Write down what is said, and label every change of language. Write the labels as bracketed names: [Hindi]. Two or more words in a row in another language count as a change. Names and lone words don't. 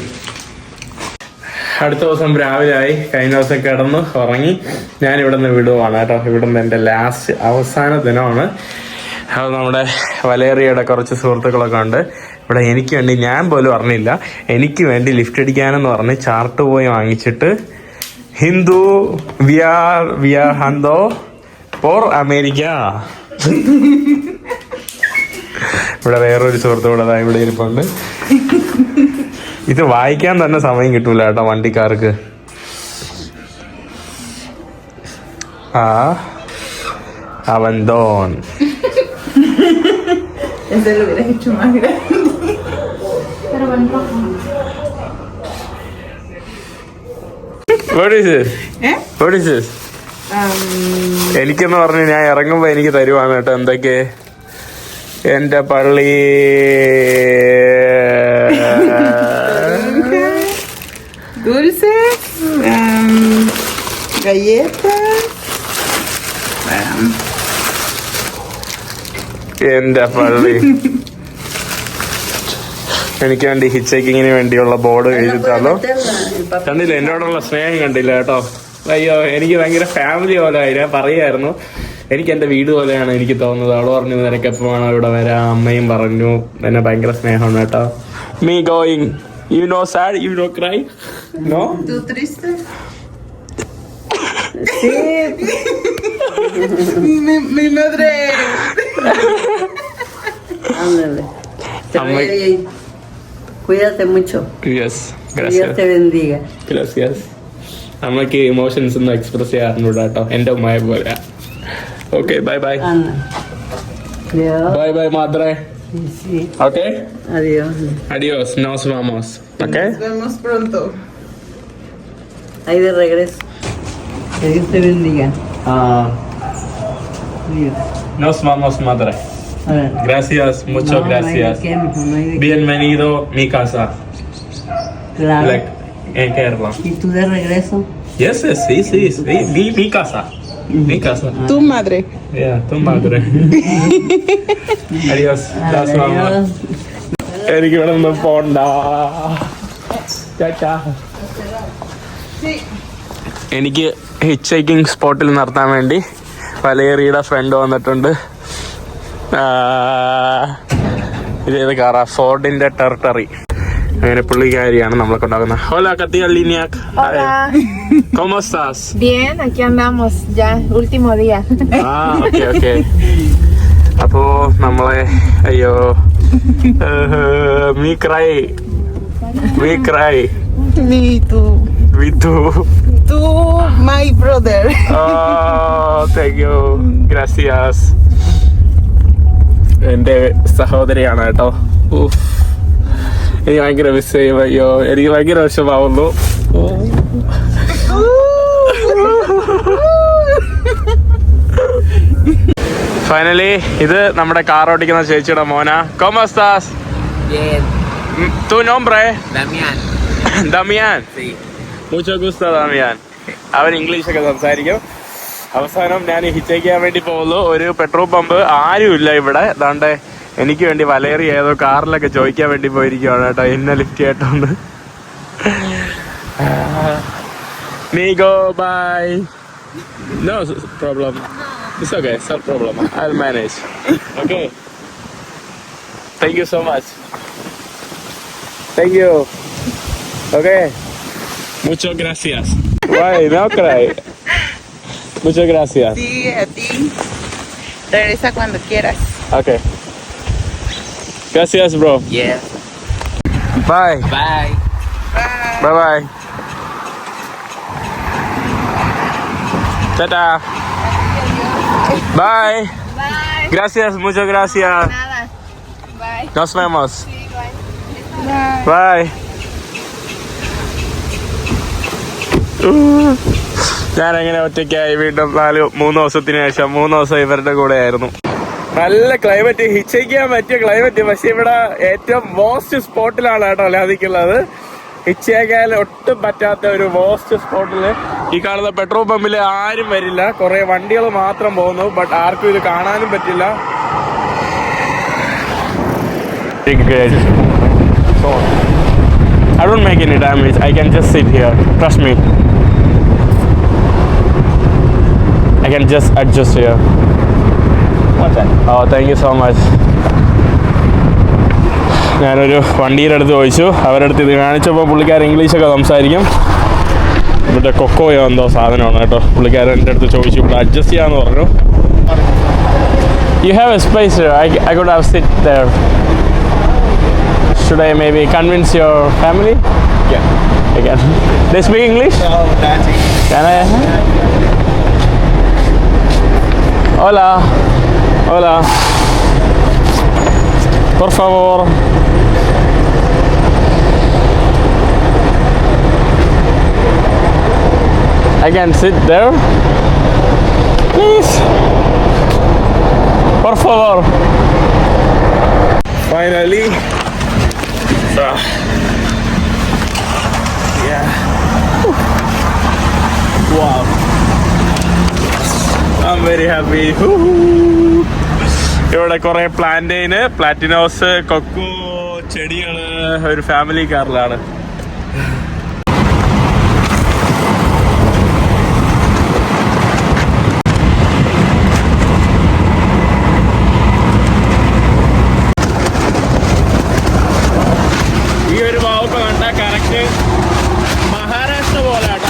[Malayalam] അടുത്ത ദിവസം രാവിലെ ആയി. കഴിഞ്ഞ ദിവസം കിടന്ന് ഉറങ്ങി. ഞാൻ ഇവിടെ നിന്ന് വിടുവാണ് കേട്ടോ. ഇവിടെ നിന്ന് എൻ്റെ ലാസ്റ്റ് അവസാന ദിനമാണ്. അത് നമ്മുടെ വലേറിയയുടെ കുറച്ച് സുഹൃത്തുക്കളൊക്കെ ഉണ്ട് ഇവിടെ. എനിക്ക് വേണ്ടി ഞാൻ പോലും അറിഞ്ഞില്ല എനിക്ക് വേണ്ടി ലിഫ്റ്റ് അടിക്കാനെന്ന് പറഞ്ഞ് ചാർട്ട് പോയി വാങ്ങിച്ചിട്ട് ഹിന്ദു വിയാർ ഹന്തോ പോർ അമേരിക്ക. ഇവിടെ വേറൊരു സുഹൃത്തു കൂടെ ഇവിടെ ഇരിപ്പുണ്ട്. ഇത് വായിക്കാൻ തന്നെ സമയം കിട്ടൂല കേട്ടോ വണ്ടിക്കാർക്ക്. അവന്തോൻ [Spanish] Ese lo hubieras hecho más grande. Pero van rojo. [English] What is this? What is this? [Malayalam] എനിക്കെന്ന് പറഞ്ഞ് ഞാൻ ഇറങ്ങുമ്പോ എനിക്ക് തരുവാണ് കേട്ടോ എന്തൊക്കെ. എന്റെ പള്ളി [Spanish] Dulces, galletas. [Malayalam] എന്റെ പള്ളി. എനിക്ക് വേണ്ടി ഹിച്ചേക്കിങ്ങിന് വേണ്ടിയുള്ള ബോർഡ് എഴുതിത്താലോ. കണ്ടില്ല എന്നോടുള്ള സ്നേഹം കണ്ടില്ല കേട്ടോ. അയ്യോ എനിക്ക് ഭയങ്കര ഫാമിലി പോലെ ഞാൻ പറയായിരുന്നു. എനിക്ക് എന്റെ വീട് പോലെയാണ് എനിക്ക് തോന്നുന്നത്. അവള് പറഞ്ഞു നിനക്ക് എപ്പോ വേണോ ഇവിടെ വരാം. അമ്മയും പറഞ്ഞു എന്നെ ഭയങ്കര സ്നേഹമാണ് കേട്ടോ. [English] me going you know sad you know cry no. [Spanish] ¿Tú triste? Sí. Mi madre. Ándale. Te Amé. vaya bien. Cuídate mucho. [English] യെസ് [Spanish] Dios ഗ്രാസിയസ് te bendiga. ഗ്രാസിയസ്. [Malayalam] അമ്മയ്ക്ക് ഇമോഷൻസ് ഒന്നും എക്സ്പ്രസ് ചെയ്യാറുണ്ട് കേട്ടോ എന്റെ ഉമ്മയെ പോലെ. [English] okay bye bye [Spanish] Anda. Adiós. [English] bye bye മാദ്രേ. [Spanish] Sí. [English] ഓക്കെ [Spanish] Adiós. Adiós nos vamos. ഓക്കെ Nos vemos pronto. Ahí de regreso. Que Dios te bendiga. Adiós. Nos vamos madre. Ahora. Gracias, muchas No, no hay de gracias. qué, mijo, no hay de qué. Bienvenido a mi casa. Claro. Like, en Kerala. ¿Y tú de regreso? [English] Yes, yes, [Spanish] sí, sí, sí. Mi casa. Mi casa. Tu madre. Yeah, tu madre. Adiós. Nos vamos. Adiós. [Malayalam] എനിക്ക് ഇവിടെ നിന്ന് പോണ്ട. എനിക്ക് [English] hitch hiking spot [Malayalam] നിർത്താൻ വേണ്ടി വലേറിയുടെ ഫ്രണ്ട് വന്നിട്ടുണ്ട്. ഇതേത് കാറാ? ഫോർഡിന്റെ ടെറിട്ടറി. അങ്ങനെ പുള്ളിക്കാരിയാണ് നമ്മളെ കൊണ്ടാകുന്നത്. [Spanish] ഹോല കത്തിയല്ലിനിയാക്. ¿Cómo estás? Bien, aquí andamos, ya, último día. [Malayalam] ഓക്കെ ഓക്കെ. അപ്പോ നമ്മളെ അയ്യോ [English] me cry [Spanish] Me tú. [Malayalam] വിധു. [Spanish] Tú, [English] my brother. thank you ഗ്രാസിയാസ്. [Malayalam] എന്റെ സഹോദരിയാണ് കേട്ടോ. എനിക്ക് ഭയങ്കര മിസ് ചെയ്യും. അയ്യോ എനിക്ക് ഭയങ്കര വിഷമാവുന്നു. ഫൈനലി ഇത് നമ്മുടെ കാർ ഓടിക്കുന്ന ചേച്ചിയുടെ മോന. [Spanish] ¿Cómo estás? Bien. ¿Tu nombre? Damián. Damián. Sí. Mucho gusto, Damián. [Malayalam] അവൻ ഇംഗ്ലീഷൊക്കെ സംസാരിക്കും. അവസാനം ഞാൻ ഹിച്ച് ചെയ്യാൻ വേണ്ടി പോകുന്നു. ഒരു പെട്രോൾ പമ്പ് ആരുമില്ല ഇവിടെ. അതാണ്ട് എനിക്ക് വേണ്ടി വലേറി ഏതോ കാറിലൊക്കെ ചോദിക്കാൻ വേണ്ടി പോയിരിക്കുവാണ് കേട്ടോ എന്നെ ലിഫ്റ്റ് ചെയ്യട്ടോന്ന്. [English] Nigo, bye. No problem. It's okay, it's no problem. I'll manage. Okay. Thank you so much. Thank you. [Spanish] Okay. Muchas gracias. [English] Why? No cry. [Spanish] Muchas gracias. Sí, a ti. Regresa cuando quieras. Okay. Gracias, bro. [English] Yeah. Bye. Bye. Bye bye. Tata. Bye. Bye. [Spanish] Gracias, muchas gracias. Nada. Bye. Nos vemos. Sí, [English] bye. Bye. [Malayalam] ഞാനങ്ങനെ ഒറ്റയ്ക്കായി വീണ്ടും 3 ദിവസത്തിന് ശേഷം 3 ദിവസം ഇവരുടെ കൂടെ ആയിരുന്നു. നല്ല ക്ലൈമറ്റ്, ഹിച്ചയ്ക്കാൻ പറ്റിയ ക്ലൈമറ്റ്. പക്ഷെ ഇവിടെ ഏറ്റവും [English] waste spot [Malayalam] കേട്ടോ ലാദിക്കുള്ളത്. ഹിച്ചയ്ക്കാൻ ഒട്ടും പറ്റാത്ത ഒരു [English] waste spot [Malayalam] ഈ കാണുന്ന പെട്രോൾ പമ്പിൽ ആരും വരില്ല, കുറെ വണ്ടികൾ മാത്രം പോകുന്നു. ബട്ട് ആർക്കും ഇത് കാണാനും പറ്റില്ല. [English] I don't make any damage. I can just sit here. Trust me. I can just adjust here. What's that? Oh, thank you so much. ഞാനൊരു വണ്ടിയുടെ അടുത്ത് ചോദിച്ചു. അവരുടെ അടുത്ത് ഇത് കാണിച്ചപ്പോൾ പുള്ളിക്കാരൻ ഇംഗ്ലീഷൊക്കെ സംസാരിക്കും. ഇവിടെ കൊക്കോയോ എന്തോ സാധനമാണ് കേട്ടോ. പുള്ളിക്കാരൻ എൻ്റെ അടുത്ത് ചോദിച്ചു ഇവിടെ അഡ്ജസ്റ്റ് ചെയ്യാന്ന് പറഞ്ഞു. You have a space here. I could have sit there. Should I maybe convince your family? Yeah. Again. They speak English? No, that's it. Can I? [Spanish] Hola. Hola. Por favor. [English] I can sit there. [Spanish] Please. Por favor. [English] Finally. Yeah. Wow. I'm very happy. [Malayalam] ഇവിടെ കുറെ പ്ലാന്റൈന്, പ്ലാറ്റിനോസ്, കൊക്കോ ചെടികള് ഒരു ഫാമിലി കാറിലാണ്. ഈ ഒരു ഭാവമൊക്കെ കണ്ട കറക്റ്റ് മഹാരാഷ്ട്ര പോലെ കേട്ടോ.